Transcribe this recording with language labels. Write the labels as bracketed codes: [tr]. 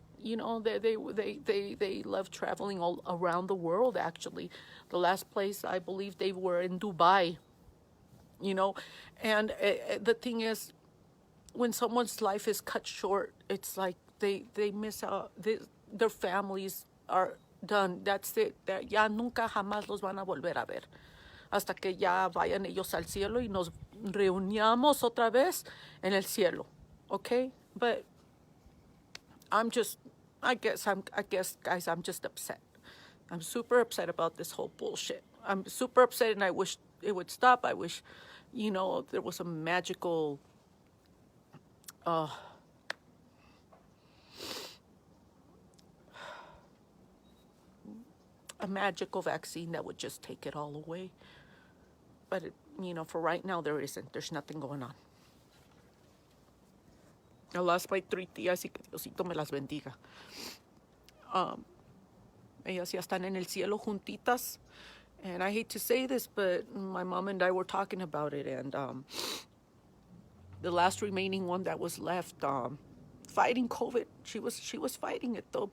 [en] You know, they love traveling all around the world, actually. The last place, I believe, they were in Dubai, you know. And the thing is, when someone's life is cut short, it's like they miss out. Their families are done. That's it. [es] Ya nunca jamás los van a volver a ver. Hasta que ya vayan ellos al cielo y nos reunamos otra vez en el cielo. [en] Okay? But I guess, guys, I'm just upset. I'm super upset about this whole bullshit. I'm super upset, and I wish it would stop. I wish, there was a magical, a magical vaccine that would just take it all away. But, for right now, there isn't. There's nothing going on. I lost my 3 [es] tías y que Diosito me las bendiga. Ellas ya están en el cielo juntitas. [en] And I hate to say this, but my mom and I were talking about it. And the last remaining one that was left, fighting COVID, she was fighting it though.